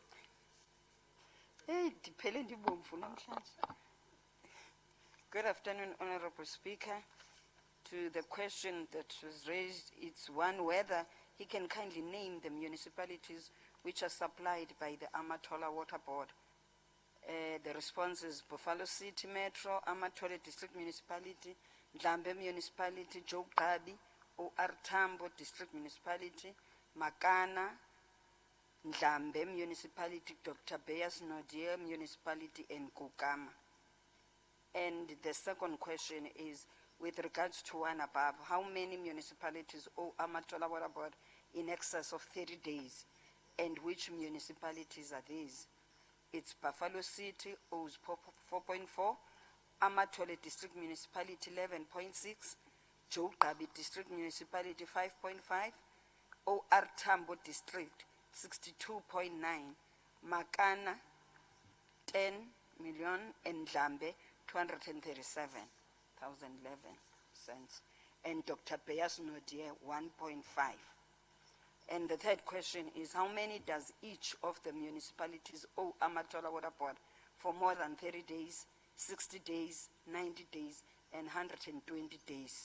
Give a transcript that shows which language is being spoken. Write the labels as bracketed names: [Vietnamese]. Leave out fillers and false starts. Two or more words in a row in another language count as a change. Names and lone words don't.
[Xhosa] Hey, ndiphele ndibomvu namhlanje. [English] Good afternoon, Honorable Speaker. To the question that was raised, it's one, whether he can kindly name the municipalities which are supplied by the Amatola Water Board. The response is Buffalo City Metro, Amatola District Municipality, Ndlambe Municipality, Joe Gabi, O.R. Tambo District Municipality, Makana, Ndlambe Municipality, Dr. Beyers Nodia Municipality, and Kukama. And the second question is, with regards to one above, how many municipalities owe Amatola Water Board in excess of 30 days? And which municipalities are these? It's Buffalo City owes 4.4, Amatola District Municipality 11.6, Joe Gabi District Municipality 5.5, O.R. Tambo District 62.9, Makana 10 million, and Ndlambe 237,011 cents, and Dr. Beyers Nodia 1.5. And the third question is, how many does each of the municipalities owe Amatola Water Board for more than 30 days, 60 days, 90 days, and 120 days?